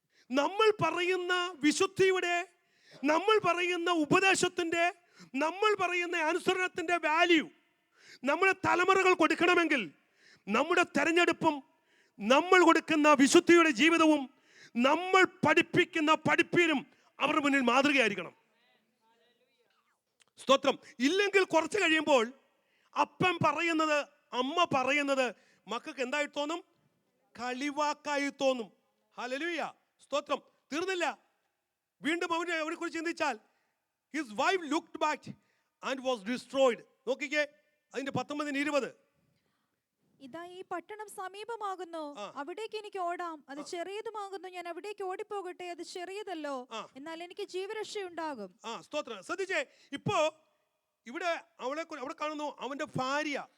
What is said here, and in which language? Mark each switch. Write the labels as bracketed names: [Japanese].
[Malayalam] നമ്മൾ പറയുന്ന വിശുദ്ധിയുടെ, നമ്മൾ പറയുന്ന ഉപദേശത്തിന്റെ, നമ്മൾ പറയുന്ന അനുസരണത്തിന്റെ വാല്യൂ നമ്മുടെ തലമുറകൾ കൊടുക്കണമെങ്കിൽ നമ്മുടെ തെരഞ്ഞെടുപ്പും നമ്മൾ കൊടുക്കുന്ന വിശുദ്ധിയുടെ ജീവിതവും നമ്മൾ പഠിപ്പിക്കുന്ന പഠിപ്പീരും അവരുടെ മുന്നിൽ മാതൃകയായിരിക്കണം. സ്തോത്രം. ഇല്ലെങ്കിൽ കുറച്ച് കഴിയുമ്പോൾ അപ്പൻ പറയുന്നത്, അമ്മ പറയുന്നത് മക്കൾക്ക് എന്തായി തോന്നും? കളിവാക്കായി തോന്നും. ഹല്ലേലൂയ. സ്തോത്രം. തീർന്നില്ല. വീണ്ടും അവനെ കുറിച്ച് ചിന്തിച്ചാൽ [English] his wife looked back and was destroyed. [Malayalam] നോക്കിക്കേ അതിന്റെ 19-20. ഇതാ ഈ പട്ടണം സമീപമാകുന്നു, അവിടേക്ക് എനിക്ക് ഓടാം. അത് ചെറിയതുമാകുന്നു, ഞാൻ അവിടേക്ക് ഓടിപ്പോകട്ടെ. അത് ചെറിയതല്ലോ, എന്നാൽ എനിക്ക് ജീവരക്ഷയുണ്ടാകും. സ്തോത്രം. ശ്രദ്ധിച്ചേ, ഇപ്പോ ഇവിടെ അവിടെ കാണുന്നു അവന്റെ ഭാര്യ,